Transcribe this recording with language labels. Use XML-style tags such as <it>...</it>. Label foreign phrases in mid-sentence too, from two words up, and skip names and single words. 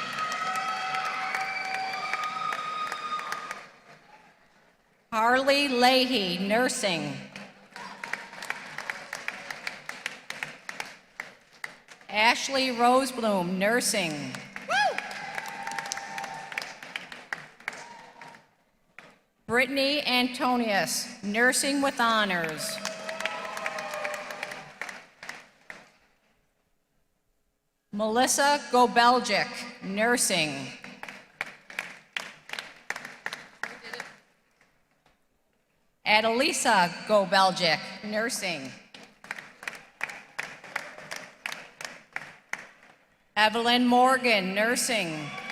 <en>Harley Leahy, nursing. Ashley Rosebloom, nursing. Brittany Antonius, nursing with honors. Melissa Gobeljic, nursing. Adelisa Gobeljic, nursing. Evelyn Morgan, nursing.</en>